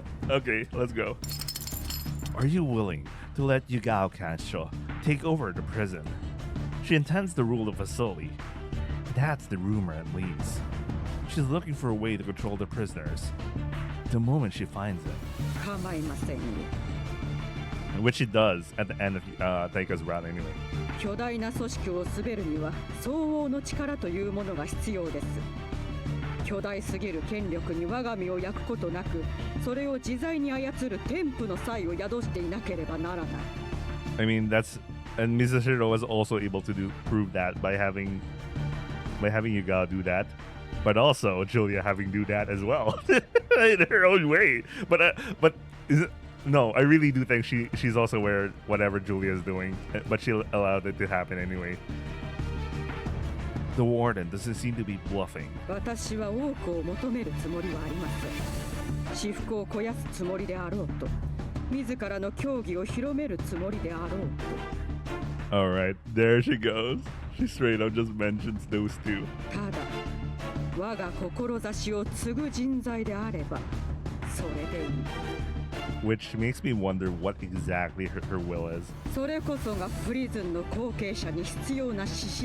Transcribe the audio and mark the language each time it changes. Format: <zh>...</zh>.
<en>Okay, let's go. Are you willing to let Yugao Kansho take over the prison? She intends to rule the facility. That's the rumor, at least. She's looking for a way to control the prisoners. The moment she finds it.</en> <ja>構いませんよ。</ja> <en>Which she does at the end of Taika's route anyway.</en> <ja>巨大な組織を滑るには相応の力というものが必要です。巨大すぎる権力に我が身を焼くことなく、それを自在に操る天賦の才を宿していなければならない。</ja> <en>I mean, and Mizushiro was also able to prove that by having Yuga do that, but also Julia having do that as well in her own way. But no, I really do think she's also aware of whatever Julia is doing, but she allowed it to happen anyway. The warden doesn't seem to be bluffing.</en> <ja>私は多くを求めるつもりはありません。私腹を肥やすつもりであろうと、自らの教義を広めるつもりであろうと。</ja> <en>Alright, there she goes. She straight up just mentions those two.</en> <ja>ただ、我が志を継ぐ人材であれば、それでいい。</ja> <en>Which makes me wonder what exactly her will is.</en> <ja>それこそがプリズンの後継者に必要な資質。</ja>